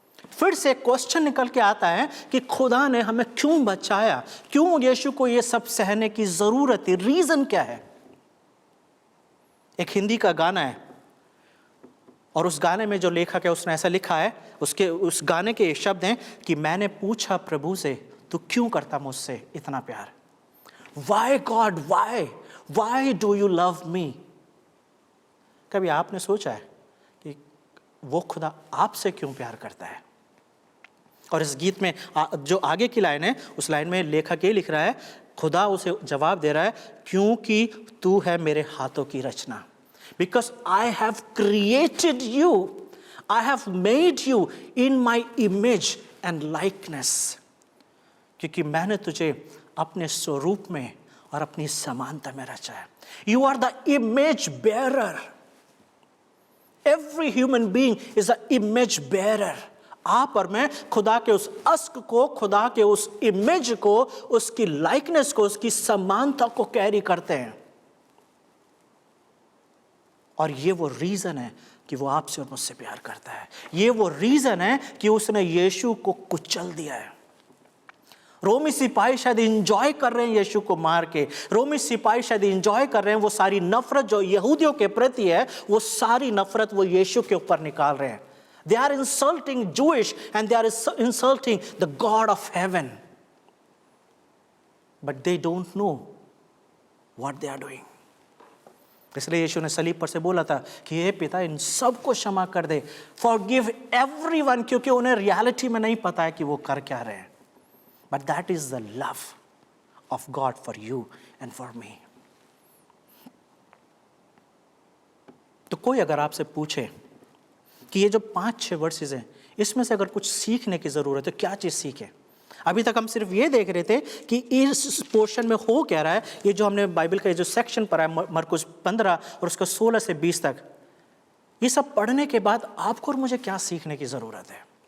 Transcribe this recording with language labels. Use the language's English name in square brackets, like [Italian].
[Hindi] फिर से क्वेश्चन निकल के आता है कि खुदा ने हमें क्यों बचाया, क्यों यीशु को ये सब सहने की जरूरत है, रीजन क्या है। एक हिंदी का गाना है और उस गाने में जो लेखक है उसने ऐसा लिखा है, उस गाने के शब्द हैं कि मैंने पूछा प्रभु से, तू क्यों करता मुझसे इतना प्यार। [English] Why God, why do you love me? [Hindi] कभी आपने सोचा है कि वो खुदा आपसे क्यों प्यार करता है। और इस गीत में जो आगे की लाइन है, उस लाइन में लेखक ये लिख रहा है, खुदा उसे जवाब दे रहा है, क्योंकि तू है मेरे हाथों की रचना। [English] Because I have created you, I have made you in my image and likeness. [Hindi] क्योंकि मैंने तुझे अपने स्वरूप में और अपनी समानता में रचा है। [English] You are the image bearer. Every human being is an image bearer. [Hindi] आप और मैं खुदा के उस अस्क को, खुदा के उस इमेज को, उसकी लाइकनेस को, उसकी समानता को कैरी करते हैं। और ये वो रीजन है कि वो आपसे और मुझसे प्यार करता है। ये वो रीजन है कि उसने यीशु को कुचल दिया है। रोमी सिपाही शायद इंजॉय कर रहे हैं यीशु को मार के, रोमी सिपाही शायद इंजॉय कर रहे हैं वो सारी नफरत जो यहूदियों के प्रति है, वो सारी नफरत वो यीशु के ऊपर निकाल रहे हैं। [English] They are insulting Jewish and they are insulting the God of heaven. But they don't know what they are doing. [Hindi] इसलिए यीशु ने सलीब पर से बोला था कि हे पिता, इन सब को क्षमा कर दे, [English] Forgive everyone, [Hindi] क्योंकि उन्हें रियलिटी में नहीं पता है कि वो कर क्या रहे हैं। [English] But that is the love of God for you and for me. [Hindi] तो कोई अगर आपसे पूछे कि ये जो 5-6 वर्सेस हैं, इसमें से अगर कुछ सीखने की जरूरत है, क्या चीज सीखे। अभी तक हम सिर्फ ये देख रहे थे कि इस पोर्शन में हो क्या रहा है। ये जो हमने बाइबल का जो सेक्शन पढ़ा है, मरकुस 15 और उसका 16 से 20 तक, ये सब पढ़ने के बाद आपको और मुझे क्या सीखने की जरूरत है।